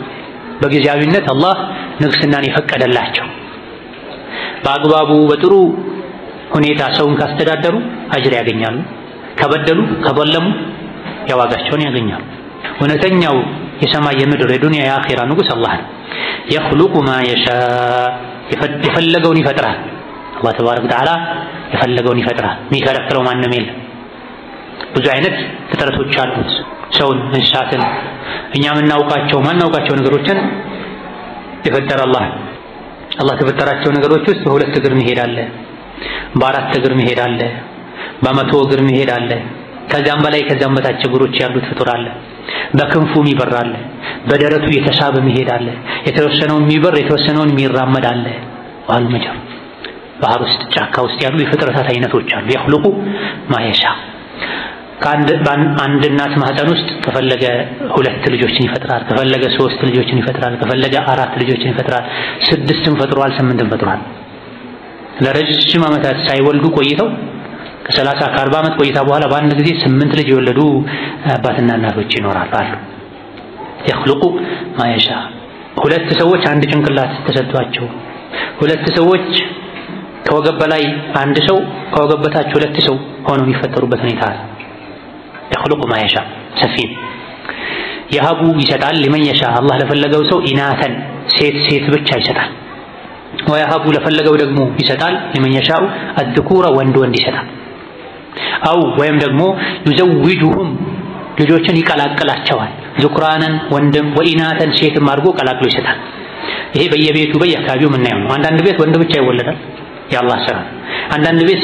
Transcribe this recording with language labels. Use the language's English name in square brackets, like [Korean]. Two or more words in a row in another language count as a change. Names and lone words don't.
[Amharic] በጊዜያዊነት አላህ ንግስናን የፈቀደላቸው በአግባቡ በጥሩ ሁኔታ ሰውን ካስተዳደሩ አጅር ያገኛሉ። ከበደሉ ከበለሙ ያዋጋቸውን ያገኛሉ። እውነተኛው የሰማይ የምድር የዱንያ የአኺራ ንጉስ አላህ ነው። يخلق [Arabic] ما يشاء [Amharic] የፈለገውን ይፈጥራል። አላህ [Arabic] تبارك وتعالى [Amharic] የፈለገውን ይፈጥራል። የሚከለክለው ማንም የለም። ብዙ አይነት ፍጥረቶች አሉት። ሰውን፣ እንስሳትን፣ እኛ ማናውቃቸው ነገሮችን የፈጠረ አላህ። አላህ ከፈጠራቸው ነገሮች ውስጥ በሁለት እግር መሄድ አለ፣ በአራት እግር መሄድ አለ፣ በመቶ እግር መሄድ አለ፣ ከዛም በላይ ከዛም በታች እግሮች ያሉት ፍጡር አለ። በክንፉ የሚበር አለ፣ በደረቱ የተሳበ መሄድ አለ፣ የተወሰነውን የሚበር የተወሰነውን የሚራመድ አለ። ዋሉ መጀር ባህር ውስጥ ጫካ ውስጥ ያሉ የፍጥረታት አይነቶች አሉ። [Arabic] يخلق ما يشاء [Amharic] አንድ እናት ማህፀን ውስጥ ከፈለገ 2 ልጆችን ይፈጥራል፣ ከፈለገ 3 ልጆችን ይፈጥራል፣ ከፈለገ 4 ልጆችን ይፈጥራል፣ 6ም ፈጥሯል፣ 8ም ፈጥሯል። ለረጅም ዓመታት ሳይወልዱ ቆይተው ከ30 ከ40 ዓመት ቆይታ በኋላ በአንድ ጊዜ 8 ልጅ የወለዱ አባትና እናቶች ይኖራሉ አሉ። [Arabic] يخلق ما يشاء [Amharic] 2 ሰዎች አንድ ጭንቅላት ተሰጥቷቸው 2 ሰዎች ከወገብ በላይ አንድ ሰው ከወገብ በታች 2 ሰው ሆነው የሚፈጠሩበት ሁኔታ አለ። [Arabic] يخلق ما يشاء [Amharic] ሰፊን የሀቡ ይሰጣል [Arabic] لمن يشاء [Amharic] አላህ ለፈለገው ሰው ኢናተን ሴት ብቻ ይሰጣል። ወየሀቡ ለፈለገው ደግሞ ይሰጣል [Arabic] لمن يشاء الذكور [Amharic] ወንድ ይሰጣል። አው ወይም ደግሞ يزوجهم ልጆችን ይቀላቅላቸዋል። ذكرانا ወንድም ወኢናተን ሴትም አድርጎ ቀላቅሎ ይሰጣል። ይሄ በየቤቱ በየአካባቢው የምናየው ነው። አንዳንድ ቤት ወንድ ብቻ ይወለዳል፣ የአላህ ስራ። አንዳንድ ቤት